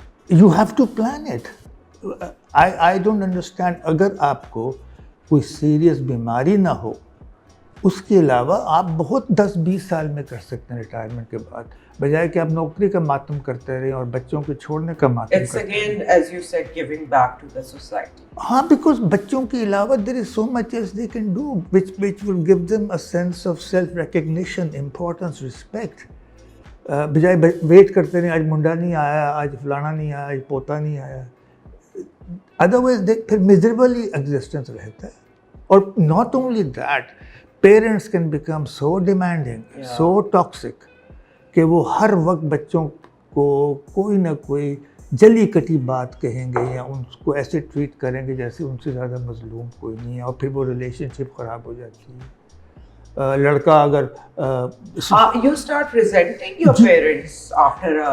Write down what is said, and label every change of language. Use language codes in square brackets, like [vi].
[en] You have to plan it. I don't understand. [ur] اگر آپ کو کوئی سیریس بیماری نہ ہو, اس کے علاوہ آپ بہت 10-20 سال میں کر سکتے ہیں ریٹائرمنٹ کے بعد, بجائے کہ آپ نوکری کا ماتم کرتے رہیں اور بچوں کو چھوڑنے کا ماتم [en] It's [ur] کرتے رہیں. [en] again, as you said, giving back to the society. [ur] ہاں, بیکاز بچوں کے علاوہ [en] there is so much else they can do which will give them a sense of self recognition, importance, respect. [ur] بجائے ویٹ کرتے رہیں آج منڈا نہیں آیا, آج فلانا نہیں آیا, آج پوتا نہیں آیا. ادروائز پھر میزریبل ایگزسٹنس رہتا ہے. اور [en] not only that, parents can become so demanding, so toxic [ur] کہ وہ ہر وقت بچوں کو کوئی نہ کوئی جلی کٹی بات کہیں گے یا ان کو ایسے ٹریٹ کریں گے جیسے ان سے زیادہ مظلوم کوئی نہیں ہے, اور پھر وہ ریلیشن شپ خراب ہو جاتی ہے. لڑکا اگر [en] You start resenting your parents after